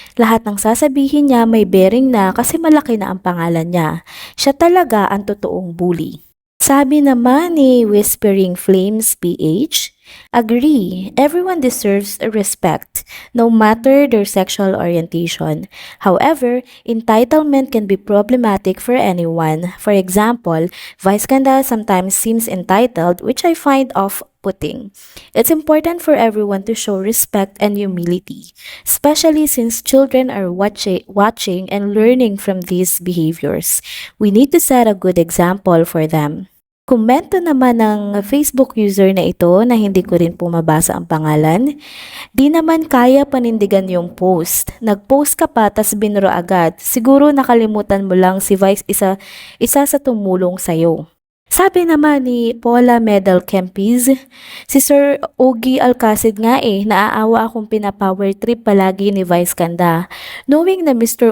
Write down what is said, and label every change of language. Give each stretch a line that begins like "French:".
Filipino: Lahat ng sasabihin niya may bearing na kasi malaki na ang pangalan niya. Siya talaga ang totoong bully. Sabi naman ni
English: Whispering Flames PH, agree, everyone deserves respect, no matter their sexual orientation. However, entitlement can be problematic for anyone. For example, Vice Ganda sometimes seems entitled, which I find off-putting. It's important for everyone to show respect and humility, especially since children are watching and learning from these behaviors. We need to set a good example for them.
Filipino: Komento naman ng Facebook user na ito na hindi ko rin po mabasa ang pangalan. Di naman kaya panindigan yung post. Nag-post ka pa tas binuro agad. Siguro nakalimutan mo lang si Vice isa sa tumulong sa'yo. Sabi naman ni Paula Medal Kempiz, si Sir Ogie Alcacid nga naaawa akong pinapower trip palagi ni Vice Ganda. Knowing na Mr.